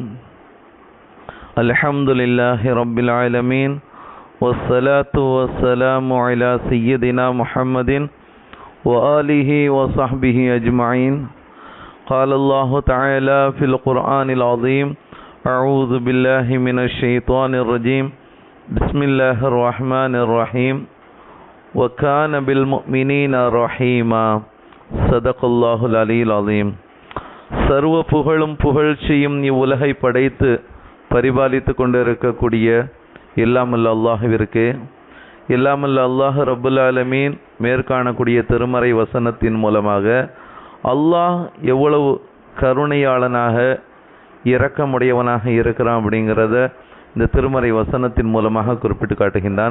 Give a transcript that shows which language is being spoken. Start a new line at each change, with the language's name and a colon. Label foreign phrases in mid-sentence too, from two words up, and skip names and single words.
Arabic: الحمد لله رب العالمين والصلاة والسلام على سيدنا محمد وآله وصحبه أجمعين. قال الله تعالى في القرآن العظيم: أعوذ بالله من الشيطان الرجيم. بسم الله الرحمن الرحيم. وكان بالمؤمنين رحيما. صدق الله العلي العليم.
Tamil: சர்வ புகழும் புகழ்ச்சியும் இவ்வுலகை படைத்து பரிபாலித்து கொண்டிருக்கக்கூடிய எல்லாமல்ல அல்லாஹ்விற்கு, எல்லாமல்ல அல்லாஹ்
Arabic: رب العالمين
Tamil: மேற்காணக்கூடிய திருமறை வசனத்தின் மூலமாக அல்லாஹ் எவ்வளவு கருணையாளனாக இரக்கமுடையவனாக இருக்கிறான் அப்படிங்கிறத இந்த திருமறை வசனத்தின் மூலமாக குறிப்பிட்டு காட்டுகின்றான்.